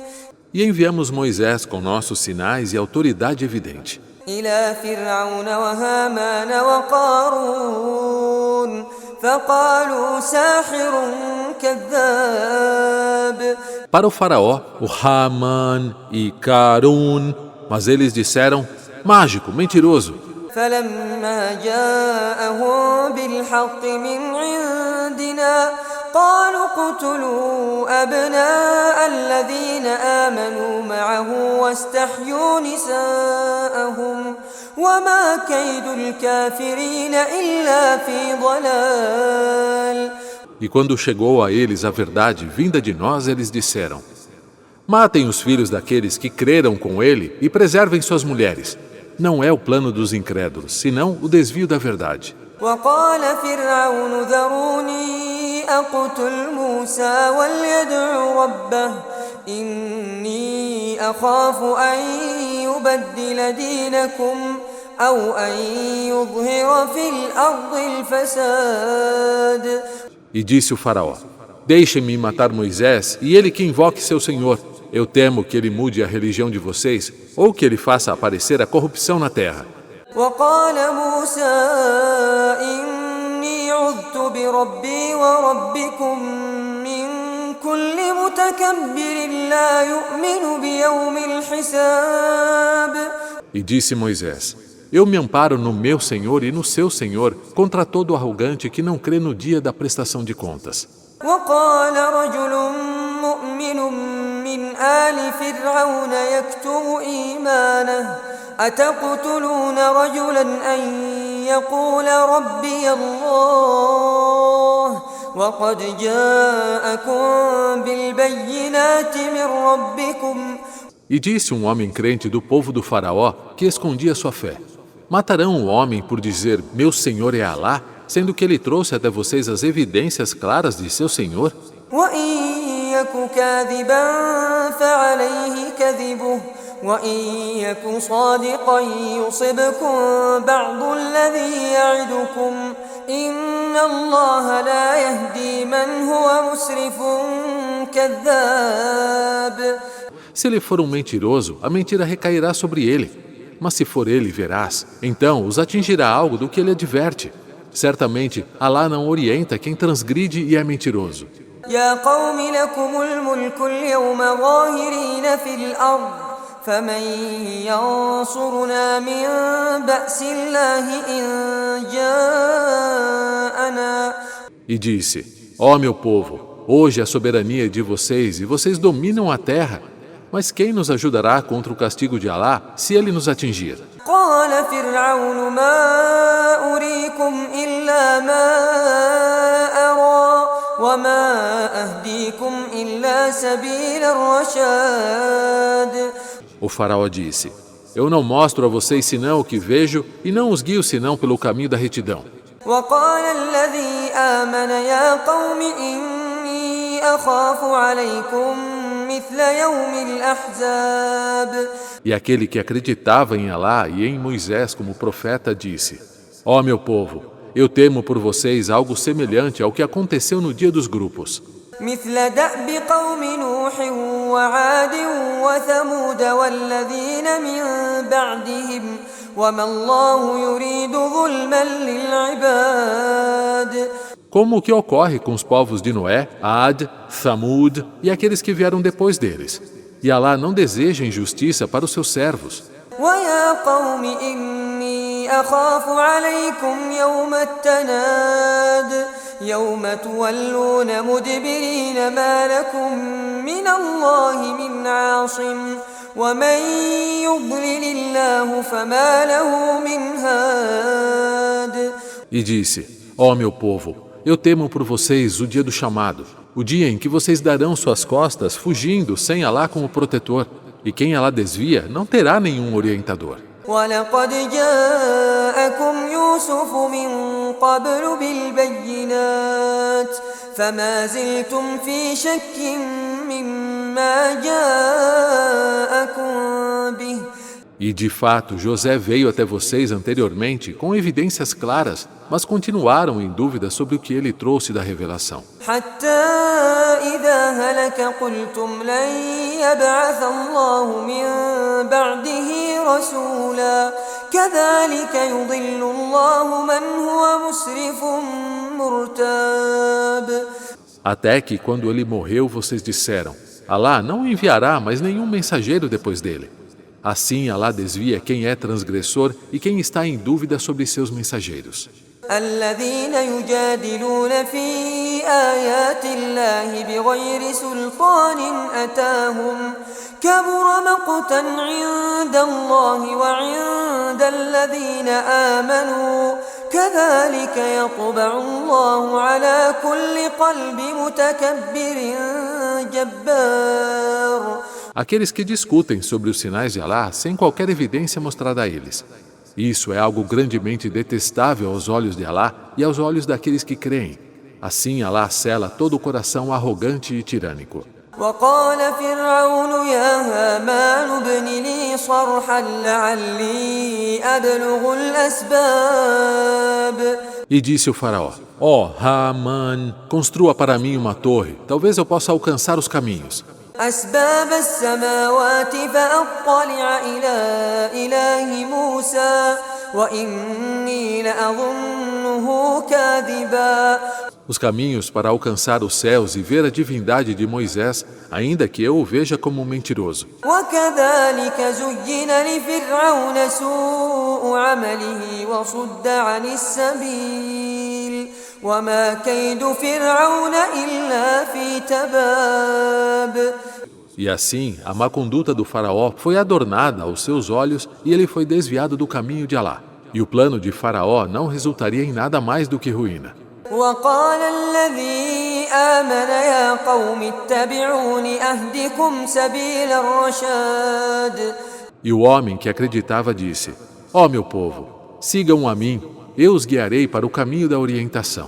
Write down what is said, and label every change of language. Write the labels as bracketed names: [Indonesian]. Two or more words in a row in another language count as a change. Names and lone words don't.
[Portuguese] E enviamos Moisés com nossos sinais e autoridade evidente. [Arabic] إلى فرعون وهامان وقارون فقالوا ساحر كذاب. [Portuguese] Para o faraó, o Haman e Karun, mas eles disseram, mágico, mentiroso. [Arabic] فلما جاءهم بالحق من عندنا قالوا اقتلوا أبناء الذين آمنوا معه واستحيوا نساءهم وما كيد الكافرين إلا في ضلال. [Portuguese] E quando chegou a eles a verdade vinda de nós, eles disseram, matem os filhos daqueles que creram com ele e preservem suas mulheres. Não é o plano dos incrédulos, senão o desvio da verdade. [Arabic] وقال فرعون ذروني أقتل موسى وليدع ربه إني أخاف أن يبدل دينكم أو أن يظهر في الأرض الفساد. [Portuguese] E disse o faraó: Deixem-me matar Moisés e ele que invoque seu Senhor. Eu temo que ele mude a religião de vocês ou que ele faça aparecer a corrupção na terra. [Arabic] وقال موسى إني عذت بربي وربكم من كل متكبر لا يؤمن بيوم الحساب. [Portuguese] E disse Moisés: Eu me amparo no meu Senhor e no seu Senhor contra todo arrogante que não crê no dia da prestação de contas. [Arabic] وقال رجل مؤمن من آل فرعون يكتم إيمانه أتقتلون رجلا أن يقول ربي الله وقد جاءكم بالبينات من ربكم. [Portuguese] E disse um homem crente do povo do faraó que escondia sua fé: Matarão o homem por dizer, meu Senhor é Alá, sendo que ele trouxe até vocês as evidências claras de seu Senhor? [Arabic] وإن يك كاذبا فعليه كذبه وإن يك صادقا يصبكم بعض الذي يعدكم إن الله لا يهدي من هو مسرف كذاب. [Portuguese] Se ele for um mentiroso, a mentira recairá sobre ele. Mas se for ele veraz, então os atingirá algo do que ele adverte. Certamente, Alá não orienta quem transgride e é mentiroso. [Arabic] يا قوم لكم الملك اليوم ظاهرين في الأرض فمن ينصرنا من بأس الله إن جاءنا. [Portuguese] E disse: Ó meu povo, hoje a soberania é de vocês e vocês dominam a terra. Mas quem nos ajudará contra o castigo de Alá se ele nos atingir? [Arabic] قال فرعون ما أريكم إلا ما أرى وما أهديكم إلا سبيل الرشاد. [Portuguese] O faraó disse: Eu não mostro a vocês senão o que vejo e não os guio senão pelo caminho da retidão. [Arabic] وقال الذي آمن يا قوم إني أخاف عليكم مثل يوم الأحزاب. [Portuguese] E aquele que acreditava em Alá e em Moisés como profeta disse: Ó meu povo, eu temo por vocês algo semelhante ao que aconteceu no dia dos grupos. [Arabic] مثل دأب قوم نوح وعاد وثمود والذين من بعدهم وما الله يريد ظلما للعباد. [Portuguese] Como o que ocorre com os povos de Noé, Ad, Thamud e aqueles que vieram depois deles. E Alá não deseja injustiça para os seus servos. [Arabic] ويا قوم إني أخاف عليكم يوم التناد يوم تولون مدبرين ما لكم من الله من عاصم ومن يضلل الله فما له من هاد. [Portuguese] E disse: Ó meu povo, eu temo por vocês o dia do chamado, o dia em que vocês darão suas costas fugindo sem Alá como protetor, e quem Alá desvia não terá nenhum orientador. [Arabic] ولقد جاءكم يوسف من قبل بالبينات فما زلتم في شك مما جاءكم به. [Portuguese] E de fato, José veio até vocês anteriormente com evidências claras, mas continuaram em dúvida sobre o que ele trouxe da revelação. [Arabic] حتى إذا هلك قلتم لن يبعث الله من بعده رسولا كذلك يضل الله من هو مسرف مرتاب. [Portuguese] Até que, quando ele morreu, vocês disseram: Alá não enviará mais nenhum mensageiro depois dele. Assim, Alá desvia quem é transgressor e quem está em dúvida sobre seus mensageiros. [Arabic] الذين يجادلون في آيات الله بغير سلطان أتاهم كبر مقتا عند الله وعند الذين آمنوا كذلك يطبع الله على كل قلب متكبر جبار. [Portuguese] Aqueles que discutem sobre os sinais de Alá sem qualquer evidência mostrada a eles. Isso é algo grandemente detestável aos olhos de Alá e aos olhos daqueles que creem. Assim Alá sela todo o coração arrogante e tirânico. [Arabic] وقال فرعون يا هامان ابن لي صرحا لعلي أبلغ الأسباب. [Portuguese] E disse o faraó: Ó Haman, construa para mim uma torre, talvez eu possa alcançar os caminhos. [Arabic] أسباب السماوات فأطلع إلى إله موسى وإني لأظنه كاذبا. [Portuguese] Os caminhos para alcançar os céus e ver a divindade de Moisés, ainda que eu o veja como um mentiroso. [Arabic] وكذلك زين لفرعون سوء عمله وصد عن السبيل وما كيد فرعون إلا في تباب. [Portuguese] E assim, a má conduta do faraó foi adornada aos seus olhos e ele foi desviado do caminho de Alá. E o plano de faraó não resultaria em nada mais do que ruína. [Arabic] وقال الذي آمن يا قوم اتبعون أهدكم سبيل الرشاد. [Portuguese] E o homem que acreditava disse: Ó meu povo, sigam a mim, eu os guiarei para o caminho da orientação.